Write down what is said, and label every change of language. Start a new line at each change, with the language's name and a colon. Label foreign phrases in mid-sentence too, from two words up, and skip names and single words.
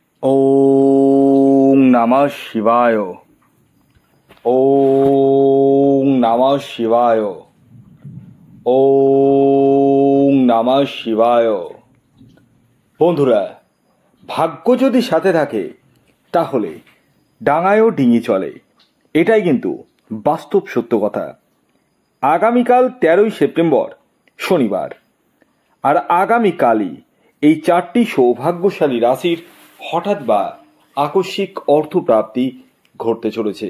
Sanskrit: ওং নমঃ শিবায়। ওং নমঃ শিবায়। ওং নমঃ শিবায়।
Bangla: বন্ধুরা, ভাগ্য যদি সাথে থাকে তাহলে ডাঙায়ও ডিঙি চলে, এটাই কিন্তু বাস্তব সত্য কথা। আগামীকাল 13ই সেপ্টেম্বর শনিবার, আর আগামীকালই এই 4টি সৌভাগ্যশালী রাশির হঠাৎ বা আকস্মিক অর্থপ্রাপ্তি ঘটতে চলেছে।